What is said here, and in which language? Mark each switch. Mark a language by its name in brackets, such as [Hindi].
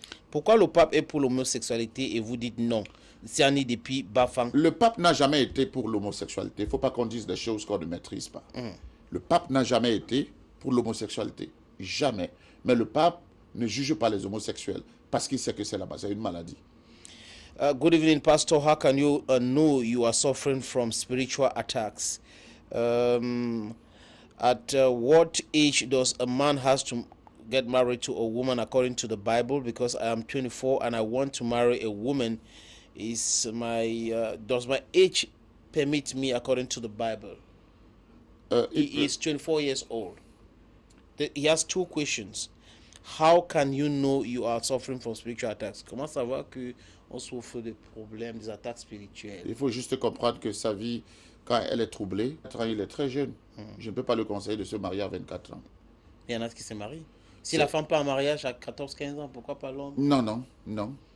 [French] Pourquoi le pape est pour l'homosexualité et vous dites non? C'est un depuis Bafang. Le pape n'a jamais été pour l'homosexualité. Il ne faut pas qu'on dise des choses qu'on ne maîtrise pas. Le pape n'a jamais été pour l'homosexualité. Jamais. Mais le pape ne juge pas les homosexuels parce qu'il sait que c'est là-bas. C'est une maladie. [English] Good evening, Pastor. How can you know you are suffering from spiritual attacks? At what age does a man has to get married to a woman according to the Bible? Because I am 24 and I want to marry a woman. Does my age permit me according to the Bible? He is 24 years old. He has two questions. How can you know you are suffering from spiritual attacks? [French] Comment savoir que on souffre de problèmes, des attaques spirituelles? Il faut juste comprendre que sa vie, quand elle est troublée, il est très jeune. Je ne peux pas le conseiller de se marier à 24 ans. Il y en a qui se marient. Si la femme part en mariage à 14-15 ans, pourquoi pas l'homme? Non.